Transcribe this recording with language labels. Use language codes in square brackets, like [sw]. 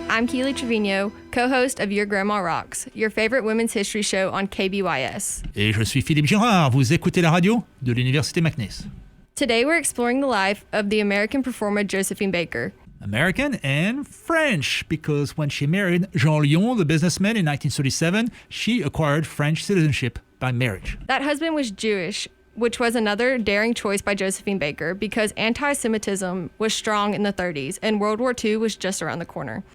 [en] I'm Kealy Trevino, co-host of Your Grandma Rocks, your favorite women's history show on KBYS. [fr] Et je suis Philippe Girard. Vous écoutez la radio de l'Université McNeese. [en] Today we're exploring the life of the American performer Josephine Baker. American and French, because when she married Jean Lyon, the businessman, in 1937, she acquired French citizenship by marriage. That husband was Jewish, which was another daring choice by Josephine Baker because anti-Semitism was strong in the 30s and World War II was just around the corner.